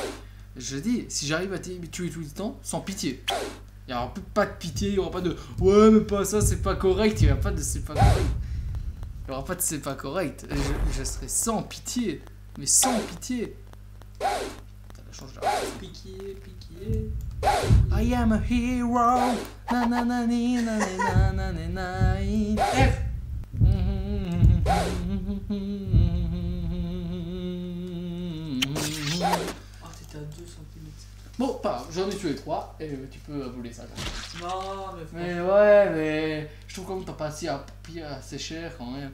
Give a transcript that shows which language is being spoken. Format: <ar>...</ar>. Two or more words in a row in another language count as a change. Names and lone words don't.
<fr>Je dis, si j'arrive à tuer tout le temps, sans pitié. Il n'y aura pas de pitié, il n'y aura pas de ouais, mais pas ça, c'est pas correct. Il n'y aura pas de c'est pas correct. Il n'y aura pas de c'est pas correct. Je serai sans pitié. Mais sans pitié. Putain, la change là. Piqué, piqué.</fr> <en>I am a hero. Na na na ni, na na na na na na.</en> <fr>F. Oh, t'étais à 2 cm. Bon, pas, j'en ai tué 3 et tu peux voler ça. Non, mais Mais ouais, mais je trouve quand même que t'as pas payé assez cher quand même.</fr>